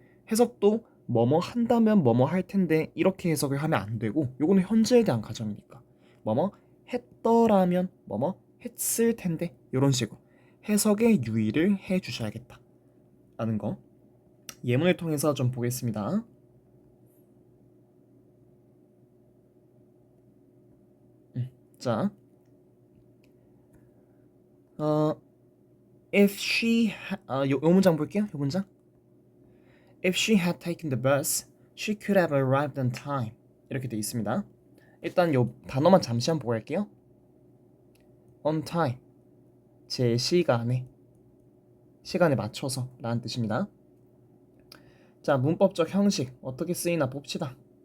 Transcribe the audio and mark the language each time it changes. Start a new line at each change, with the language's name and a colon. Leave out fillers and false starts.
Korean: 해석도 뭐뭐 한다면 뭐뭐 할 텐데 이렇게 해석을 하면 안 되고, 요거는 현재에 대한 가정이니까 뭐뭐 했더라면 뭐뭐 했을 텐데 이런 식으로 해석에 유의를 해 주셔야겠다 라는 거 예문을 통해서 좀 보겠습니다. 자, if she 요 문장 볼게요. 요 문장.
English: If she had taken the bus, she could have arrived on time.
Korean: 이렇게 돼 있습니다. 일단 요 단어만 잠시 한번 보고 갈게요. on time, 제 시간에 맞춰서 라는 뜻입니다. 자, 문법적 형식 어떻게 쓰이나 봅시다.